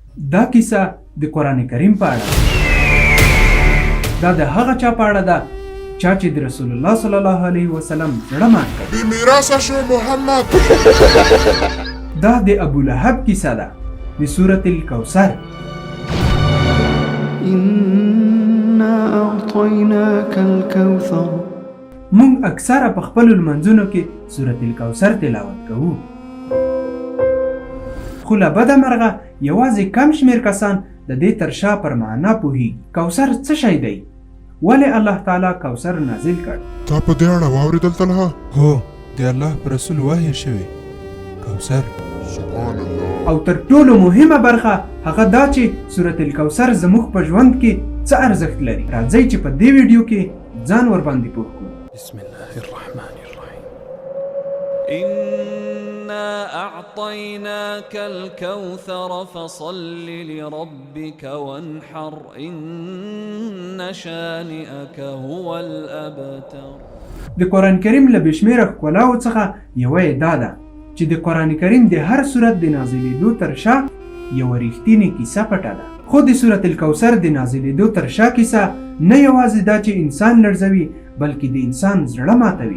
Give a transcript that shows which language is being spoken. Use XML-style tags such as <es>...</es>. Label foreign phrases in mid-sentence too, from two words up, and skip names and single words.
<ps>دا کیسه د قرآن کریم په اړه دا د هغه چا په اړه ده چا چې د رسول الله</ps> <ar>صلی الله علیه وسلم</ar> <ps>زړه مات کړ. بی میراثه شو محمد. دا د ابو لهب کیسه ده د سورة الکوثر.</ps> <ar>إنا أعطيناك الكوثر.</ar> <ps>مونږ اکثره په خپل لمنځونو کې سورة الکوثر تلاوت کوو. خو له بده مرغه یوازې کم شمیر کسان د دې تر شا پر معنا پوهیږي. کوثر څه شی دی؟ ولې الله تعالی کوثر نازل کړ؟ تا په دې اړه واورېدل تلها؟ هو د الله پر رسول وحی شوی کوثر.</ps> <ar>سبحان الله.</ar> <ps>او تر ټولو مهمه برخه هغه دا چې سورة الکوثر زموږ په ژوند کې څه ارزښت لري. راځئ چې په دې ویډیو کې ځان ور باندې پوه کړو.</ps> <ar>بسم الله الرحمن الرحیم. إنا أعطيناك الكوثر فصل لربك وانحر إن شانئك هو الأبتر.</ar> <ps>د قرآن کریم له بشمیره ښکلاو څخه یوه یې دا ده چې د قرآن کریم د هر سورت د نازلېدو تر شا یوه ریښتینې کیسه پټه ده. خو د سورة الکوثر د نازلېدو تر شا کیسه نه یوازې دا چې انسان لړزوي بلکې د انسان زړه ماتوي.</ps>